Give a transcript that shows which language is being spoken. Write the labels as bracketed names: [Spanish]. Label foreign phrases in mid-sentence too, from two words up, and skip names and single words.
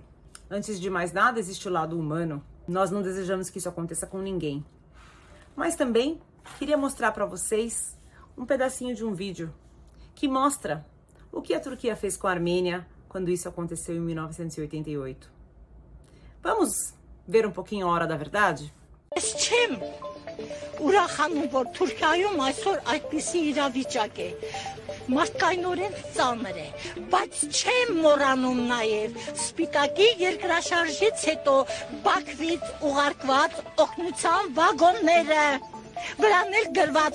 [Portuguese] Antes de mais nada, existe o lado humano. Nós não desejamos que isso aconteça com ninguém. Mas também queria mostrar para vocês um pedacinho de um vídeo que mostra o que a Turquia fez com a Armênia quando isso aconteceu em 1988. Vamos ver um pouquinho a hora da verdade? [Armenian] Ուրախանում որ Թուրքիայում այսօր այդպիսի իրավիճակ է։ մարդկայնորեն ծանր է, բայց չեմ մոռանում նաև Սպիտակի երկրաշարժից հետո Բաքվից ուղարկված օգնության վագոնները։ Վրան էլ գրված